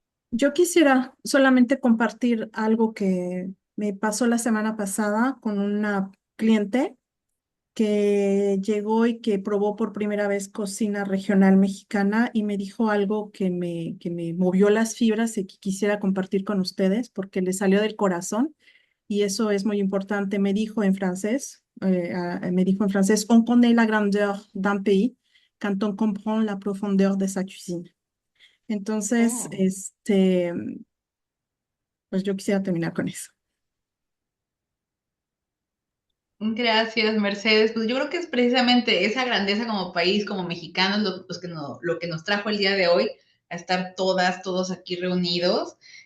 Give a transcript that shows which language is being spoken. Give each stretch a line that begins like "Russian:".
Spanish: Yo quisiera solamente compartir algo que me pasó la semana pasada con una cliente que llegó y que probó por primera vez cocina regional mexicana y me dijo algo que me movió las fibras y que quisiera compartir con ustedes porque le salió del corazón y eso es muy importante. Me dijo en francés,
French: on connaît la grandeur d'un pays quand on comprend la profondeur de sa cuisine.
Spanish: Entonces, Mm. pues yo quisiera terminar con eso. Gracias, Mercedes. Pues yo creo que es precisamente esa grandeza como país, como mexicanos, lo que nos trajo el día de hoy a estar todos aquí reunidos,